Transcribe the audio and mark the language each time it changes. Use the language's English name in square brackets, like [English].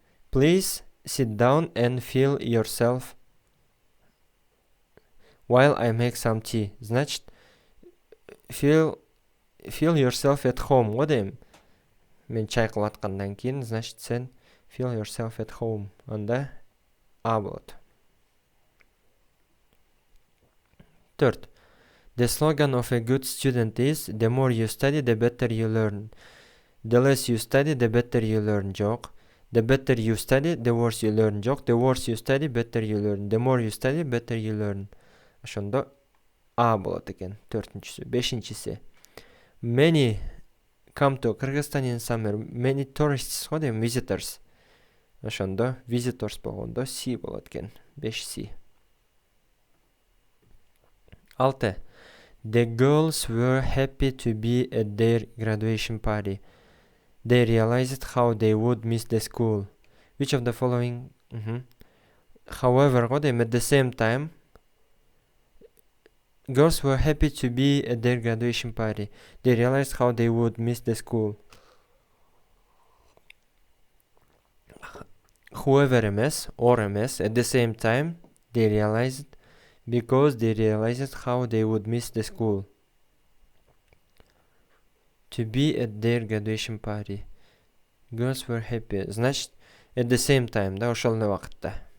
[English] Please sit down and feel yourself while I make some tea. [Kyrgyz] Значит, [English] feel yourself at home [Kyrgyz] го дейм. Мен чай кылып аткандан кийин, значит, сен [English] feel yourself at home. [Kyrgyz] Анда А болот. 4. [English] The slogan of a good student is the more you study, the better you learn. The less you study, the better you learn. [Kyrgyz] Жок. [English] The better you study, the worse you learn. [Kyrgyz] Жок. [English] The worse you study, better you learn. The more you study, better you learn. [Kyrgyz] Ошондо А болот экен. 4-нчүсү. 5-нчиси. [English] Many come to Kyrgyzstan in summer. Many tourists [Kyrgyz] го дейм, [English] visitors. [Kyrgyz] Ошондо visitors болгондо C болот экен. 5C. 6. [English] The girls were happy to be at their graduation party. They realized how they would miss the school. Which of the following? However, at the same time, girls were happy to be at their graduation party. They realized how they would miss the school. Whoever [Kyrgyz] эмес, [English] or эмес, at the same time, they realized, because they realized how they would miss the school. To be at their graduation party. Girls were happy. [Kyrgyz] Значит, [English] at the same time, [Kyrgyz] да, ошол эле убакытта.